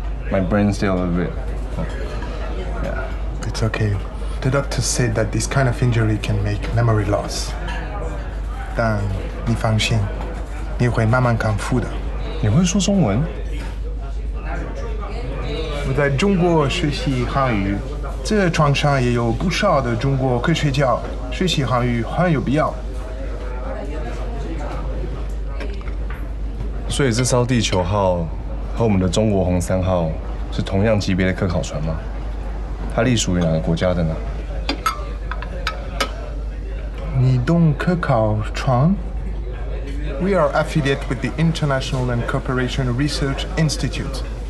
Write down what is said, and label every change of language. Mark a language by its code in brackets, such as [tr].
[en] My brain's still a little bit. Yeah. It's okay. The doctor said that this kind of injury can make memory loss. [zh] 但你放心，你会慢慢康复的。你会说中文？我在中国学习韩语，这船上也有不少的中国科学家，学习韩语很有必要。所以这艘地球号和我们的中国红3号是同样级别的科考船吗？它隶属于哪个国家的呢？你懂科考船 [en] ？We are affiliated with the International and Cooperation Research Institute.